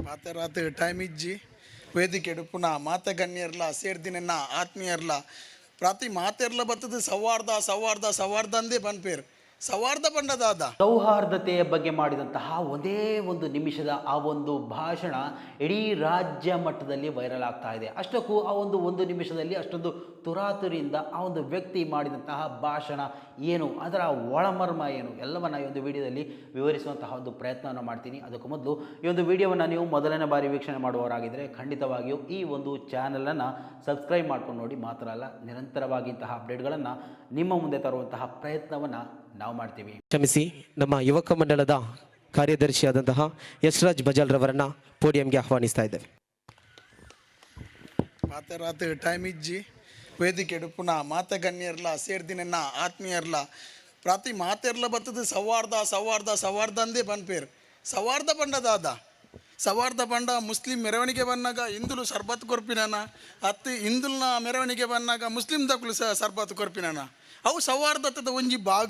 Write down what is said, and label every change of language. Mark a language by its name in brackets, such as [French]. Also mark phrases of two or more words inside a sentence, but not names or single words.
[Tulu] ಮಾತೆರಾತ್ ಟೈಮ್ ಇಜ್ಜಿ ವೇದಿಕೆಡು ಪುನಃ ಮಾತಗಣ್ಯರ್ಲ ಸೇರ್ದಿನ ಆತ್ಮೀಯರ್ಲ ಪ್ರತಿ ಮಾತೆರ್ಲ ಬರ್ತದೆ ಸೌಹಾರ್ದ ಸೌಹಾರ್ದ ಸೌಹಾರ್ದ ಅಂದೇ ಪನ್ಪೇರು ಸೌಹಾರ್ದ ಪಂಡದಾದ [Kannada] ಸೌಹಾರ್ದತೆಯ ಬಗ್ಗೆ ಮಾಡಿದಂತಹ ಒಂದೇ ಒಂದು ನಿಮಿಷದ ಆ ಒಂದು ಭಾಷಣ ಇಡೀ ರಾಜ್ಯ ಮಟ್ಟದಲ್ಲಿ ವೈರಲ್ ಆಗ್ತಾ ಇದೆ. ಅಷ್ಟಕ್ಕೂ ಆ ಒಂದು ನಿಮಿಷದಲ್ಲಿ ಅಷ್ಟೊಂದು ತುರಾತುರಿಯಿಂದ ಆ ಒಂದು ವ್ಯಕ್ತಿ ಮಾಡಿದಂತಹ ಭಾಷಣ ಏನು, ಅದರ ಒಳಮರ್ಮ ಏನು ಎಲ್ಲವನ್ನ ಈ ಒಂದು ವಿಡಿಯೋದಲ್ಲಿ ವಿವರಿಸುವಂತಹ ಒಂದು ಪ್ರಯತ್ನವನ್ನು ಮಾಡ್ತೀನಿ. ಅದಕ್ಕೂ ಮೊದಲು ಈ ಒಂದು ವಿಡಿಯೋವನ್ನು ನೀವು ಮೊದಲನೇ ಬಾರಿ ವೀಕ್ಷಣೆ ಮಾಡುವವರಾಗಿದ್ದರೆ ಖಂಡಿತವಾಗಿಯೂ ಈ ಒಂದು ಚಾನಲನ್ನು ಸಬ್ಸ್ಕ್ರೈಬ್ ಮಾಡ್ಕೊಂಡು ನೋಡಿ. ಮಾತ್ರ ಅಲ್ಲ, ನಿರಂತರವಾಗಿ ಇಂತಹ ಅಪ್ಡೇಟ್ಗಳನ್ನು ನಿಮ್ಮ ಮುಂದೆ ತರುವಂತಹ ಪ್ರಯತ್ನವನ್ನು ನಾವು ಮಾಡ್ತೀವಿ. ಕ್ಷಮಿಸಿ, ನಮ್ಮ ಯುವಕ ಮಂಡಳದ ಕಾರ್ಯದರ್ಶಿಯಾದಂತಹ ಯಶ್ರಾಜ್ ಬಜಾಲ್ ರವರನ್ನ ಪೋಡಿಯಂಗೆ ಆಹ್ವಾನಿಸ್ತಾ ಇದ್ದೇವೆ. [Tulu] ಮಾತೆರಾತ್ ಟೈಮ್ ಇಜ್ಜಿ ವೇದಿಕೆಡು ಪುನಃ ಮಾತಗಣ್ಯರ್ಲ ಸೇರ್ದಿನ ಆತ್ಮೀಯರ್ಲ ಪ್ರತಿ ಮಾತೆರ್ಲ ಬರ್ತದೆ ಸೌಹಾರ್ದ ಸೌಹಾರ್ದ ಸೌಹಾರ್ದ ಅಂದೇ ಪನ್ಪೇರು ಸೌಹಾರ್ದ ಪಂಡದಾದ ಸೌಹಾರ್ದ ಪಂಡ ಮುಸ್ಲಿಂ ಮೆರವಣಿಗೆ ಬಂದಾಗ ಹಿಂದುಲು ಸರ್ಬತ್ ಕೊರ್ಪಿನಾನ ಅತ್ತು ಹಿಂದುಲ್ನ ಮೆರವಣಿಗೆ ಬಂದಾಗ ಮುಸ್ಲಿಂ ದಕ್ಕಲು ಸರ್ಬತ್ ಕೊರ್ಪಿನಾನ ಅವು ಸೌಹಾರ್ದತದ ಒಂಜಿ ಭಾಗ.